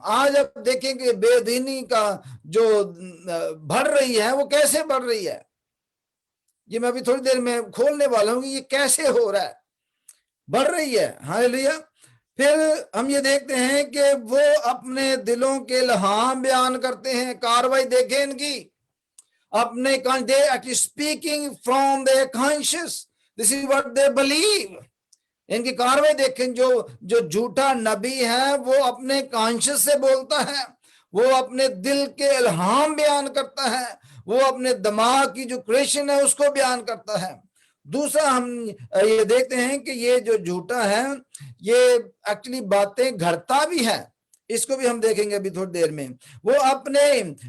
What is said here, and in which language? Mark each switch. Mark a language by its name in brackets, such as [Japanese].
[Urdu] آج آپ دیکھیں کہ بے دینی کا جو بڑھ رہی ہے وہ کیسے بڑھ رہی ہے, یہ میں ابھی تھوڑی دیر میں کھولنے والا ہوں کہ یہ کیسے ہو رہا ہے, بڑھ رہی ہے. ہاللیلویہ. پھر ہم یہ دیکھتے ہیں کہ وہ اپنے دلوں کے الہام بیان کرتے ہیں. کاروائی دیکھیں ان کی, اپنے [English] they are speaking from their conscience. This is what they believe. [Urdu] ان کی کاروائی دیکھیں, جو جھوٹا نبی ہے وہ اپنے کانشس سے بولتا ہے, وہ اپنے دل کے الہام بیان کرتا ہے, وہ اپنے دماغ کی جو کریشن ہے اس کو بیان کرتا ہے. دوسرا ہم یہ دیکھتے ہیں کہ یہ جو جھوٹا ہے یہ ایکچولی باتیں گھڑتا بھی ہے، اس کو بھی ہم دیکھیں گے ابھی تھوڑی دیر میں۔ وہ اپنے